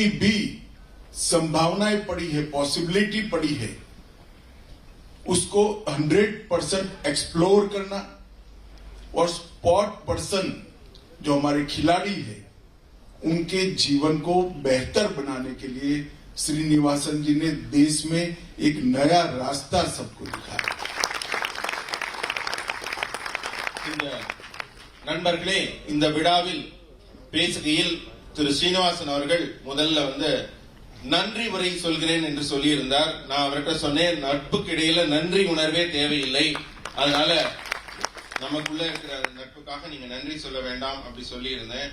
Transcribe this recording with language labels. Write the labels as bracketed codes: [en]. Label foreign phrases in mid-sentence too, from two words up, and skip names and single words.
[hi] भी संभावनाएं पड़ी है, पॉसिबिलिटी पड़ी है, उसको 100% एक्सप्लोर करना, और [en] sport person [hi] जो हमारे खिलाड़ी है उनके जीवन को बेहतर बनाने के लिए श्रीनिवासन जी ने देश में एक नया रास्ता सबको दिखाया. [ta] நண்பர்களே, இந்த விழாவில் பேசுகையில் திரு சீனிவாசன் அவர்கள் முதல்ல நன்றி உரை சொல்கிறேன் என்று சொல்லியிருந்தார். நான் அவர்கிட்ட சொன்னேன், நட்புக்கு இடையில நன்றி உணர்வே தேவையில்லை, அதனால நமக்குள்ள இருக்கிற நட்புக்காக நீங்க நன்றி சொல்ல வேண்டாம் அப்படி சொல்லி இருந்தேன்.